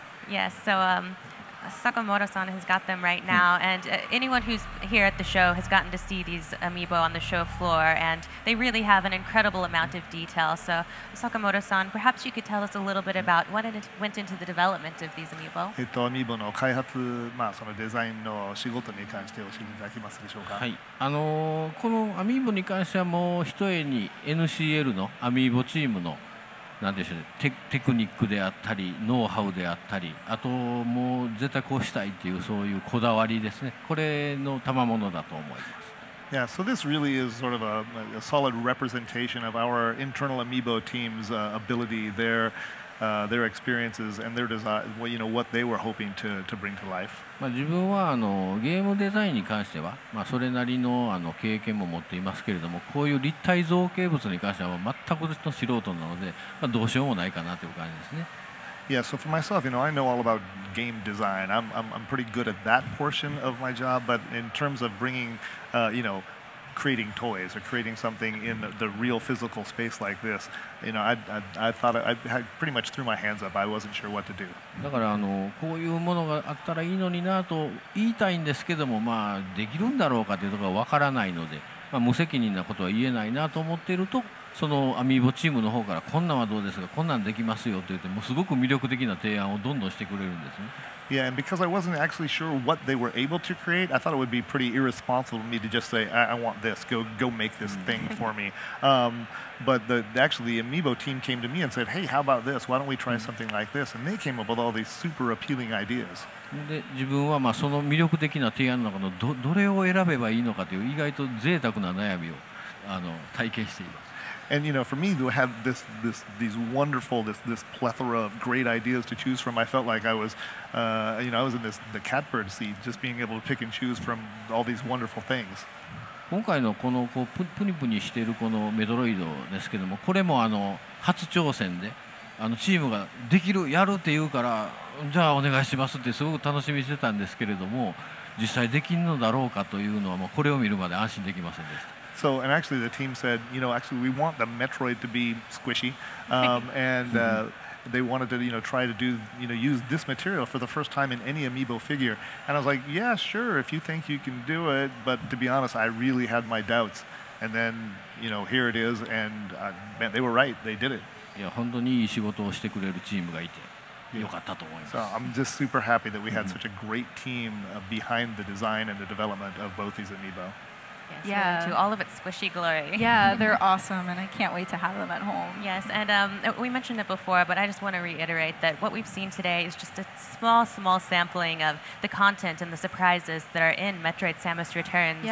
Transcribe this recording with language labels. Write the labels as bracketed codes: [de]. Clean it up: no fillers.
[en] Yes, so Sakamoto-san has got them right now, and anyone who's here at the show has gotten to see these amiibo on the show floor, and they really have an incredible amount of detail. So Sakamoto-san, perhaps you could tell us a little bit about what went into the development of these amiibo. [ja] amiibo の開発、そのデザインの仕事に関して教えていただけますでしょうか。はい、このアミーボに関してはもうひとえに NCL のアミーボチームのなんでしょうね、テクニックであったりノウハウであったりあともう絶対こうしたいっていうそういうこだわりですねこれの賜物だと思います。 [en] Yeah, so this really is sort of a solid representation of our internal amiibo team's ability, their experiences and their design, what they were hoping to bring to life. [ja] 自分はゲームデザインに関しては、それなりの経験も持っていますけれどもこういう立体造形物に関しては全くの素人なので、どうしようもないかなという感じですね。 [en] Yeah, so for myself, I know all about game design. I'm pretty good at that portion of my job, but in terms of bringing, creating toys or creating something in the real physical space like this, I thought I pretty much threw my hands up. I wasn't sure what to do. [ja] だからこういうものがあったらいいのになと言いたいんですけども、できるんだろうかというところがわからないので、無責任なことは言えないなと思っていると、そのアミーボチームの方からこんなんはどうですか、こんなんできますよと言ってもうすごく魅力的な提案をどんどんしてくれるんですね。 [en] Yeah, and because I wasn't actually sure what they were able to create, I thought it would be pretty irresponsible of me to just say, I want this, go make this thing for me. But actually the Amiibo team came to me and said, hey, how about this? Why don't we try something like this? And they came up with all these super appealing ideas. [ja] で自分はその魅力的な提案の中のどれを選べばいいのかという意外と贅沢な悩みを体験しています。 [en] And for me to have these wonderful this plethora of great ideas to choose from, I felt like I was I was in the catbird seat, just being able to pick and choose from all these wonderful things. [ja] 今回のこのプニプニしているこのメトロイドですけども、これも初挑戦でチームができるやるって言うからじゃあお願いしますってすごく楽しみにしてたんですけれども、実際できるのだろうかというのはもうこれを見るまで安心できませんでした。 [en] So, and actually the team said, actually we want the Metroid to be squishy, and they wanted to, try to do, use this material for the first time in any amiibo figure. And I was like, yeah, sure, if you think you can do it, but to be honest, I really had my doubts. And then, here it is, and man, they were right, they did it. [ja] いや本当にいい仕事をしてくれるチームがいてよかったと思います。 [en] So I'm just super happy that we had such a great team behind the design and the development of both these amiibo. Yes, Yeah. to all of its squishy glory. Yeah, they're awesome, and I can't wait to have them at home. Yes, and we mentioned it before, but I just want to reiterate that what we've seen today is just a small sampling of the content and the surprises that are in Metroid Samus Returns.